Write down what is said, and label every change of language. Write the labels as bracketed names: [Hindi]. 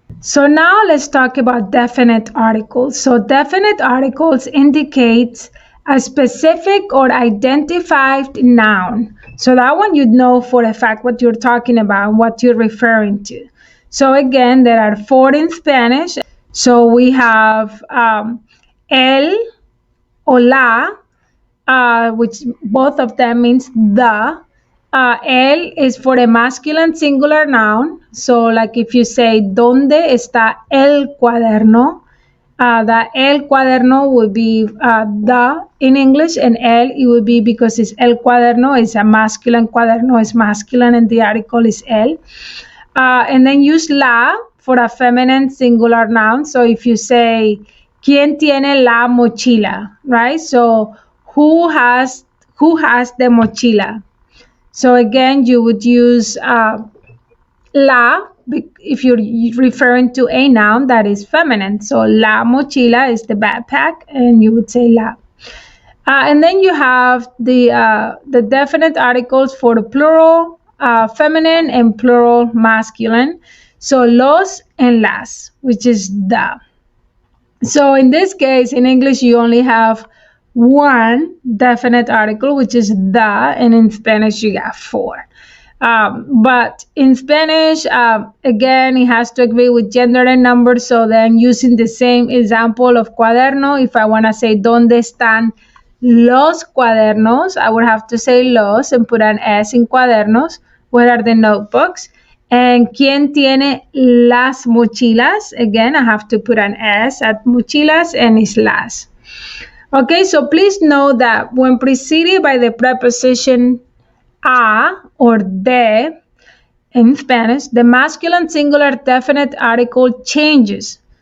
[English] So now let's talk about definite articles. So definite articles indicates a specific or identified noun. So that one you'd know for a fact what you're talking about and what you're referring to. So again, there are 4 in Spanish. So we have el or la, which both of them means the. El is for a masculine singular noun. So like if you say, [Spanish] ¿Dónde está el cuaderno? [English] The el cuaderno would be the in English, and el, it would be because it's el cuaderno, is a masculine, cuaderno is masculine, and the article is el. And then use la for a feminine singular noun. So if you say, [Spanish] ¿Quién tiene la mochila? [English] Right? So who has the mochila? So again, you would use la if you're referring to a noun that is feminine. So la mochila is the backpack, and you would say la. And then you have the definite articles for the plural feminine and plural masculine. So los and las, which is the. So in this case, in English, you only have one definite article, which is the, and in Spanish, you got 4. But in Spanish, again, it has to agree with gender and number. So then using the same example of cuaderno, if I want to say, [Spanish] ¿Dónde están los cuadernos? [English] I would have to say los and put an S in cuadernos. Where are the notebooks? [Spanish] And ¿quién tiene las mochilas? [English] Again, I have to put an S at mochilas, and it's las. Okay, so please know that when preceded by the preposition a or de in Spanish, the masculine singular definite article changes.